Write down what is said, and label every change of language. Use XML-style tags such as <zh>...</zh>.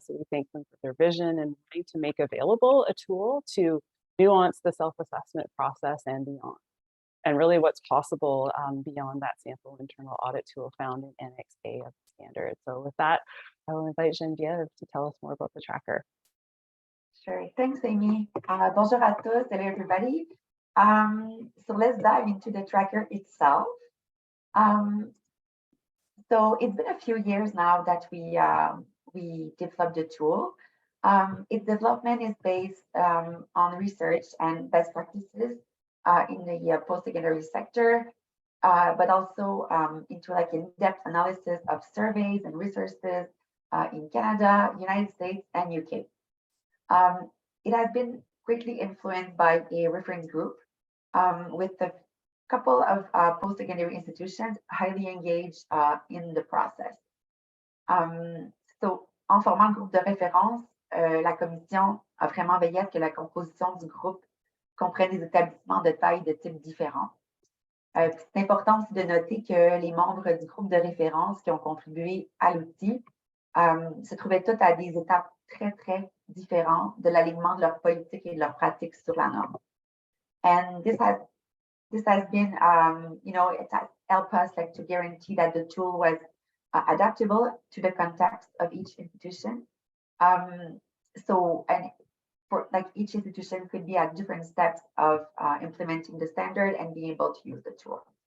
<en>So we thank them for their vision and wanting to make available a tool to nuance the self-assessment process and beyond. And really what's possible beyond that sample internal audit tool found in Annex A of the standard. So with that, I will invite Geneviève to tell us more about the tracker. Sure, thanks, Amy.</en> <fr>Bonjour à tous,</fr> <en>hello everybody. So let's dive into the tracker itself. So it's been a few years now that we developed the tool. Its development is based on research and best practices in the post-secondary sector, but also into like in-depth analysis of surveys and resources in Canada, United States, and UK. It has been greatly influenced by a reference group with a couple of post-secondary institutions highly engaged in the process.</en> <fr>So, en formant le groupe de référence, la commission a vraiment veillé à ce que la composition du groupe comprenne des établissements de taille de types différents. C'est important aussi de noter que les membres du groupe de référence qui ont contribué à l'outil se trouvaient tous à des étapes très différentes de l'alignement de leur politique et de leur pratique sur la norme.</fr> <en>And this has been, you know, it has helped us like to guarantee that the tool was adaptable to the context of each institution. So, and for like each institution could be at different steps of implementing the standard and being able to use the tool.</en>